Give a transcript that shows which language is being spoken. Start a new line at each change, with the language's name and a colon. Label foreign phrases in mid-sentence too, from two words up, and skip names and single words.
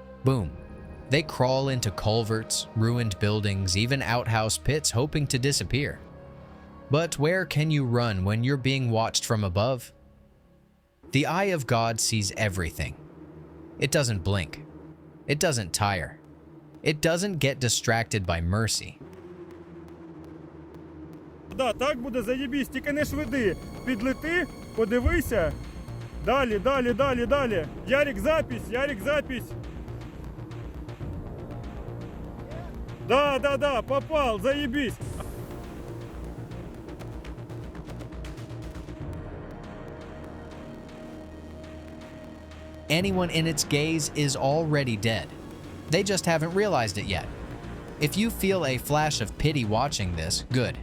English: And then, boom, They crawl into culverts, ruined buildings, even outhouse pits hoping to disappear. But where can you run when you're being watched from above? The eye of God sees everything. It doesn't blink. It doesn't tire. It doesn't get distracted by mercy.
Ukrainian: Да, так буде заєбісь, тільки не швиди. Підлети, подивися. Далі, далі, далі, далі.
Russian: Ярик, запись, Ярик, запись. Да, попал, заебись.
English: Anyone in its gaze is already dead. They just haven't realized it yet. If you feel a flash of pity watching this, good.